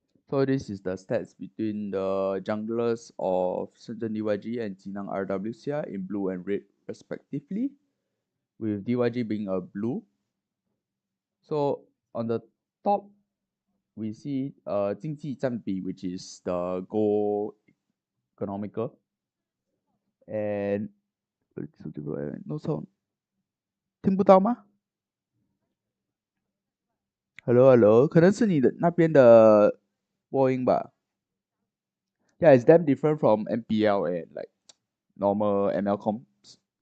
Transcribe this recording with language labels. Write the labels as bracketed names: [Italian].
[English] So this is the stats between the junglers of Shenzhen DYG and Jinang RWCR in blue and red respectively, with DYG being a blue. So on the top, we see 经济占比, which is the gold economical, and no sound. [Chinese] 听不到吗 Hello Hello，可能是你的那边的播音吧。 [English] Yeah, it's damn different from MPL and like normal ML comps.